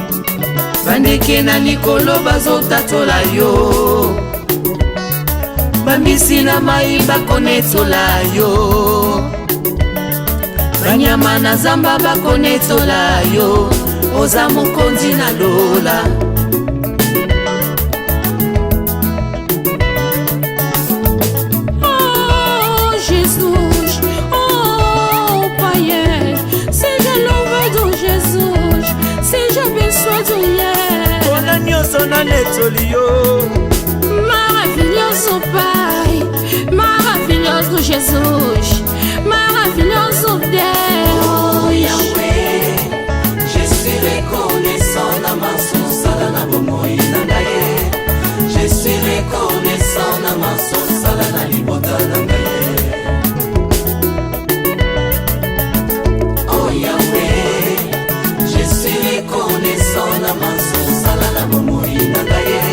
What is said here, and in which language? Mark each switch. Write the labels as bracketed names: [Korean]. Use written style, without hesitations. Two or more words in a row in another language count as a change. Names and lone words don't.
[Lingala] bandeke na likolo bazotatola yo bakangisi na mai bakonetola yo banyama na zamba bakonetola yo oza mokonzi na lola [Portuguese] Oh Jesus, oh Pai, seja louvado Jesus, seja abençoado [Lingala] mpona nyonso na netoli yo [Portuguese] maravilhoso Pai, maravilhoso Jesus, maravilhoso Deus. [Lingala] Oh Yahweh, [French] je suis reconnaissant [Lingala] na masosala na bomoi na ngai. [French] Je suis reconnaissant [Lingala] na masosala na libota na ngai. Oh Yahweh, [French] je suis reconnaissant [Lingala] na masosala na bomoi na ngai.